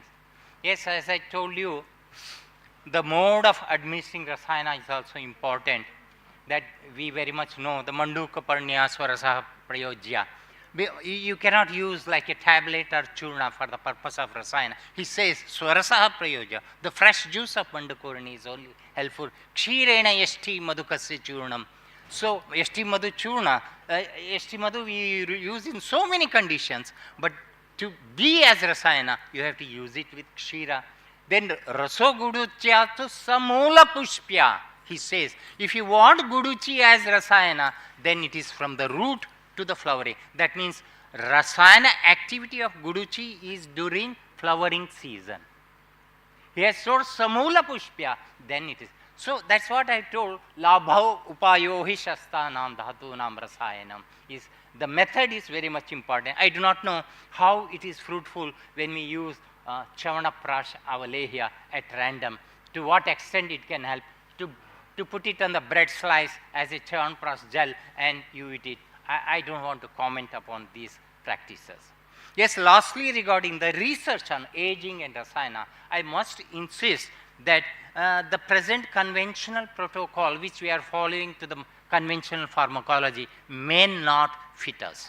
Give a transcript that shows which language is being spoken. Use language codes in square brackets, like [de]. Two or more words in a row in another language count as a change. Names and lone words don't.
[en] Yes, as I told you, the mode of administering rasayana is also important, that we very much know, the [sa] मण्डूक पर्ण्याः स्वरसः प्रयोज्यः. [en] You cannot use like a tablet or churna for the purpose of rasayana. He says, [sa] स्वरसः प्रयोज्य, [en] the fresh juice of mandakorani is only helpful. [sa] क्षीरेण यष्टि मधुकस्य चूर्णम्. [en] So, [sa] यष्टि मधु चूर्ण, यष्टि मधु [en] we use in so many conditions, but to be as rasayana, you have to use it with kshira. [sa] Then रसो गुडूच्या तु समूल पुष्प्या. [en] He says, if you want guduchi as rasayana, then it is from the root to the flowering. That means rasayana activity of guduchi is during flowering season. He has told [sa] समूल पुष्प्या, [en] then it is. So that's what I told, [sa] लाभोपायो हि शस्तानां धातूनां रसायनम्. [en] Is the method is very much important. I do not know how it is fruitful when we use [sa] च्यवनप्राश अवलेह्य [en] at random, to what extent it can help to put it on the bread slice as a chavanaprash gel and you eat it. I don't want to comment upon these practices. Yes, lastly, regarding the research on aging and rasayana, I must insist that the present conventional protocol which we are following to the conventional pharmacology may not fit us.